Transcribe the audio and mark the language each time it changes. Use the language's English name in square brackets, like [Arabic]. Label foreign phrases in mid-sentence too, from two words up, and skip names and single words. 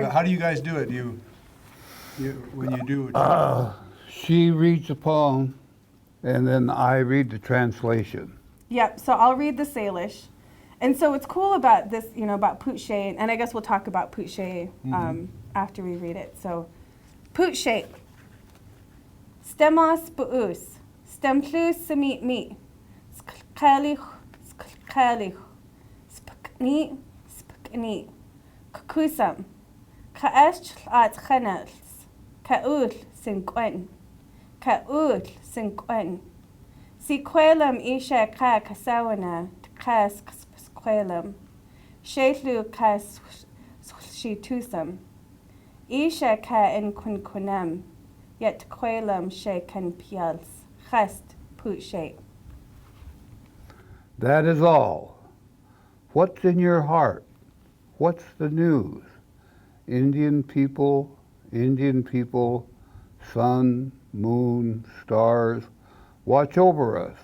[English] How do you guys do it? When you do She reads a poem, and then I read the translation. Yep, so I'll read the Salish. And so what's cool about this, about Poet Laureate, and I guess we'll talk about Poet Laureate after we read it. So, Poet Laureate. [Kalispel-Pend d'Oreille] Stemos buus, stemplus semit me, skalkalich, spkni, kakusam, kaesh at chanels, kaul sinquen, si quelam isha ka kasawana, kas quelam, shetlu kas shitusam, isha ka en kunkunam, yet quelam she kan pials, [English] Chest Poet Shape. That is all. What's in your heart? What's the news? Indian people, sun, moon, stars, watch over us.